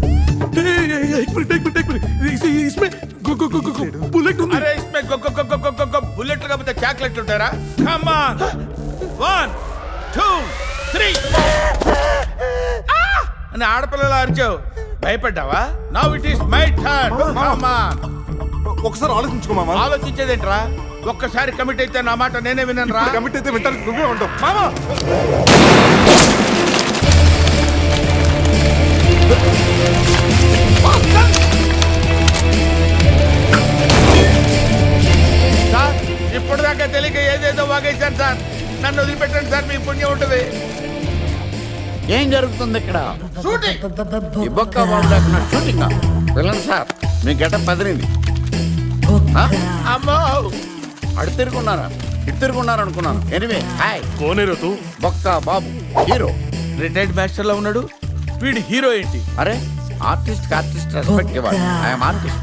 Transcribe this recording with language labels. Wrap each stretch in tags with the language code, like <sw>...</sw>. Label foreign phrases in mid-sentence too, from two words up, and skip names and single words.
<te>అరే ఇస్మే బుల్లెట్ కాకపోతే చాక్లెట్ ఉంటారా?</te> <en>come on</en> <te>1 2 3 అని ఆడపిల్లలు అరిచావు, భయపడ్డావా?</te> <en>Now it is my turn. Come on.</en> <te>ఒకసారి ఆలోచించుకో మామ. ఆలోచించేదేంట్రా? ఒక్కసారి కమిట్ అయితే నా మాట నేనే వినను రా. కమిట్ అయితే వింటాను, నువ్వే ఉండవు మామా. సార్ ఇప్పటిదాకా తెలియక ఏదేదో వాగేశాను సార్. నన్ను వదిలిపెట్టండి సార్, మీ పుణ్యం ఉంటుంది. ఏం జరుగుతుంది ఇక్కడ? షూటింగ్. ఈ బొక్క బాబు దాకా షూటింగ్ వెళ్ళండి సార్. మీ గడ్డ పదిరింది. అమ్మో అడు తిరుగున్నారా ఇటు తిరుగున్నారు అనుకున్నాను.</te> <en>Anyway hi.</en> <hi>कौन है तू?</hi> <te>బొక్క బాబు హీరో.</te> <en>retired master</en> <te>లో ఉన్నాడు వీడు. హీరో ఏంటి? అరే</te> <en>artist artist respect</en> <te>ఇవ్వాలి.</te> <en>I'm artist.</en>